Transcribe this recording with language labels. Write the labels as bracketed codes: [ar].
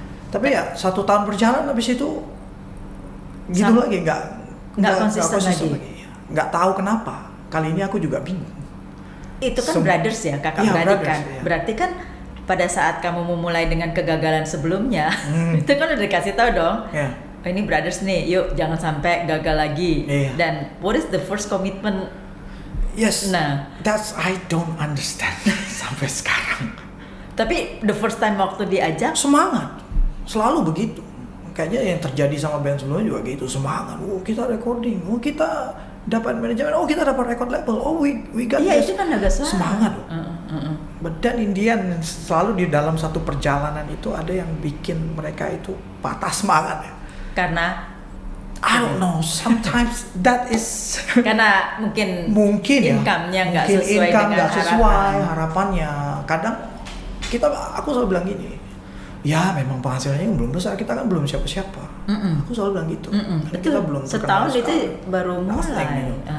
[id] Tapi ya 1 tahun berjalan habis itu gitu lagi nggak konsisten lagi. Nggak tahu kenapa. Kali ini aku juga bingung. Itu kan brothers ya, kakak beradik kan. Iya. Berarti kan pada saat kamu memulai dengan kegagalan sebelumnya, itu kan udah dikasih tahu dong. Oh, ini brothers nih, yuk jangan sampai gagal lagi. Dan [en] what is the first commitment? Yes. Nah, that's I don't understand [id] sampai sekarang. Tapi [en] the first time [id] waktu diajak semangat, selalu begitu. Kayaknya yang terjadi sama band sebelumnya juga gitu, semangat. Oh kita recording, oh kita dapat manajemen, oh kita dapat record label, [en] oh we got this. [id] Itu kan agak semangat. [en] But then in the end, [id] selalu di dalam satu perjalanan itu ada yang bikin mereka itu patah semangat ya. Karena [en] I don't know, sometimes that is [id] karena mungkin income-nya nggak sesuai dengan harapannya. Kadang aku selalu bilang gini, ya memang penghasilannya belum besar, kita kan belum siapa-siapa. Aku selalu bilang gitu. Kita belum setahun itu baru mulai.